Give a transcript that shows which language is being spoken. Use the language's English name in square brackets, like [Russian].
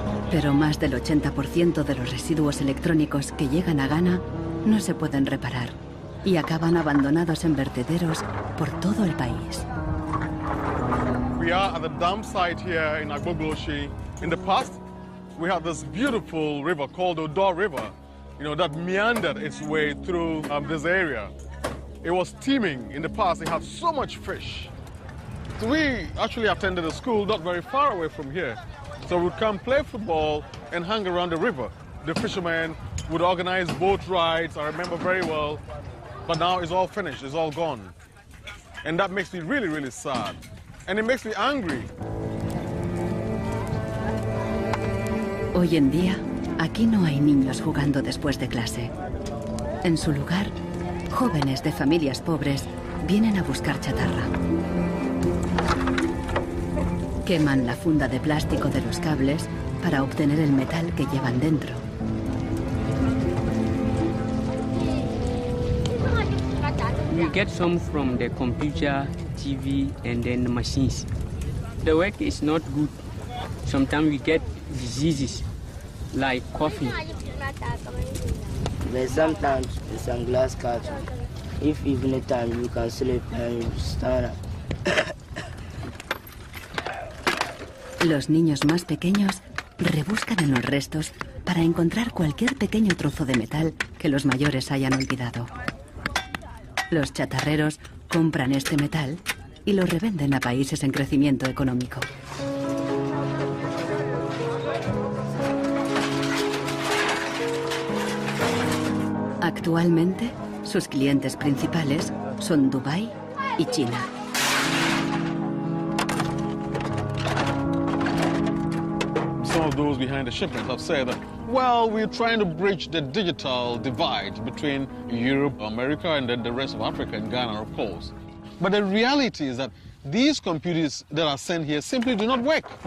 [Spanish] Pero más del 80% de los residuos electrónicos que llegan a Ghana no se pueden reparar y acaban abandonados en vertederos por todo el país. [English] We are at the dump site here in Agbogloshi. In the past, we had this beautiful river called Odor River, that meandered its way through this area. It was teeming. In the past, it had so much fish. So we actually attended a school not very far away from here. So we'd come play football and hang around the river. The fishermen would organize boat rides, I remember very well. But now it's all finished, it's all gone. And that makes me really, really sad. And it makes me angry. [Spanish] Hoy en día, aquí no hay niños jugando después de clase. En su lugar, jóvenes de familias pobres vienen a buscar chatarra. Queman la funda de plástico de los cables para obtener el metal que llevan dentro. [English] We get some from the computer, TV, and then the machines. The work is not good. Sometimes we get diseases like coffee. But sometimes it's a glass carton. If evening time you can sleep and you stand up. [Spanish] Los niños más pequeños rebuscan en los restos para encontrar cualquier pequeño trozo de metal que los mayores hayan olvidado. Los chatarreros compran este metal y lo revenden a países en crecimiento económico. Actualmente, sus clientes principales son Dubái y China. [English] Some of those behind the shipment have said that, well, we're trying to bridge the digital divide between Europe, America, and then the rest of Africa and Ghana, of course. But the reality is that these computers that are sent here simply do not work.